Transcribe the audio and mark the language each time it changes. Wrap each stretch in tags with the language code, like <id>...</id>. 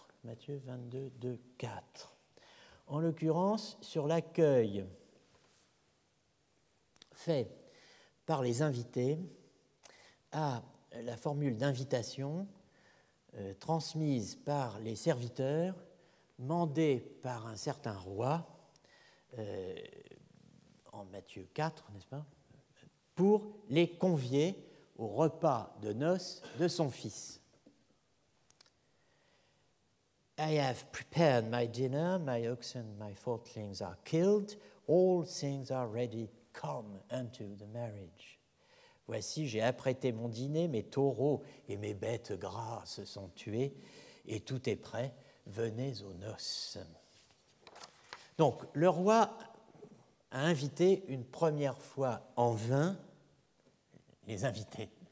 <fr>Matthieu 22, 2, 4. En l'occurrence, sur l'accueil fait par les invités à la formule d'invitation transmise par les serviteurs, mandée par un certain roi, en Matthieu 4, n'est-ce pas, pour les convier au repas de noces de son fils.</fr> <en>I have prepared my dinner, my oxen, my fatlings are killed, all things are ready, come unto the marriage.</en> <fr>Voici, j'ai apprêté mon dîner, mes taureaux et mes bêtes grasses sont tués, et tout est prêt, venez aux noces. Donc, le roi a invité une première fois en vain les invités.</fr>